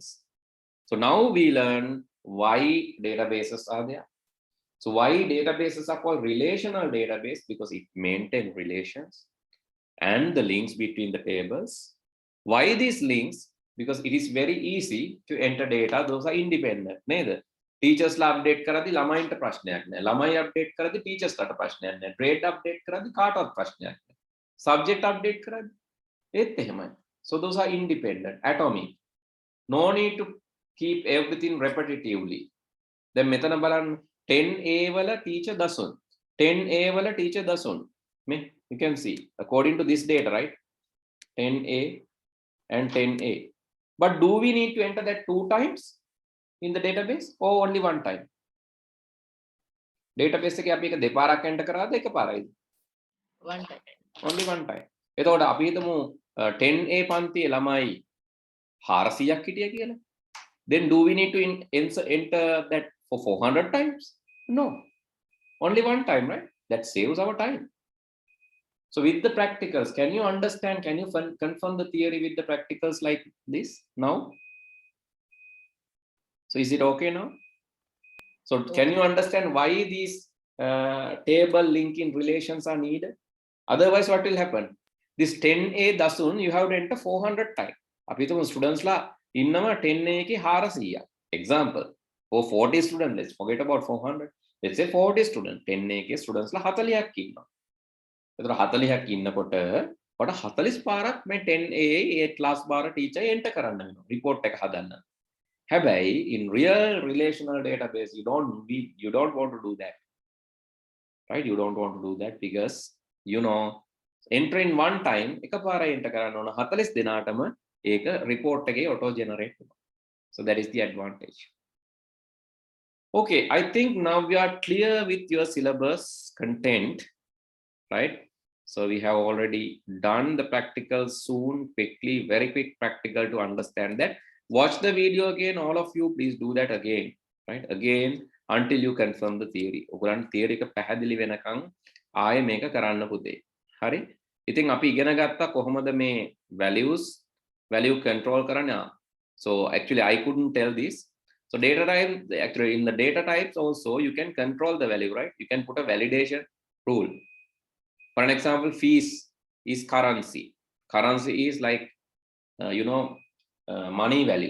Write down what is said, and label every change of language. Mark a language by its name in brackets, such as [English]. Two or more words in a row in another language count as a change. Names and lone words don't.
[English] So now we learn why databases are there. So why databases are called relational database? Because it maintains relations and the links between the tables. Why these links? Because it is very easy to enter data. Those are independent. Neither [Sinhala] teachers la update කරද්දී ළමයින්ට ප්‍රශ්නයක් නැහැ. ළමයි update කරද්දී teachers ට ප්‍රශ්නයක් නැහැ. grade update කරද්දී කාටවත් ප්‍රශ්නයක් නැහැ. subject update කරද්දී ඒත් එහෙමයි. [English] So those are independent, atomic. No need to keep everything repetitively. [Sinhala] Then මෙතන බලන්න 10A වල teacher දසුන් 10A වල teacher දසුන් [English] you can see according to this data, right? 10A and 10A. But do we need to enter that 2 times in the database or only 1 time? [Sinhala] Database එකේ අපි එක දෙපාරක් enter කරාද එකපාරයිද? [English] One time. Only 1 time. [Sinhala] එතකොට අපි හිතමු 10A පන්තියේ ළමයි 400ක් හිටිය කියලා. [English] Then do we need to enter that for 400 times? No. Only 1 time, right? That saves our time. So with the practicals, can you understand, can you confirm the theory with the practicals like this now? So is it okay now? So can you understand why these table linking relations are needed? Otherwise, what will happen? This 10A dasun, you have to enter 400 times. [Sinhala] අපි හිතමු students ලා ඉන්නවා 10A එකේ 400. [English] Example, for 40 students, let's forget about 400. Let's say 40 students, [Sinhala] 10A එකේ students ලා 40ක් ඉන්නවා. එතකොට 40ක් ඉන්නකොට ඔයාට 40 පාරක් මේ 10A ඒ [English] class bar teacher enter [Sinhala] කරන්න වෙනවා report එක හදන්න. [English] හැබැයි in real relational database you don't want to do that, right? You don't want to do that because you know enter in 1 time [Sinhala] එකපාරයි enter කරන්න ඕන 40 දෙනාටම ඒක report එකේ auto generate වෙනවා. [English] So that is the advantage. Okay, I think now we are clear with your syllabus content, right? So we have already done the practical soon, quickly, very quick practical to understand that. Watch the video again, all of you, please do that again, right? Again, until you confirm the theory. [Sinhala] ඔයගොල්ලන් theory එක පැහැදිලි වෙනකන් ආයෙ මේක කරන්න පුතේ. හරි? ඉතින් අපි ඉගෙන ගත්තා කොහොමද මේ value control කරන්න. [English] So actually I couldn't tell this. So data type, actually in the data types also you can control the value, right? You can put a validation rule. For an example, fees is currency. Currency is like money value.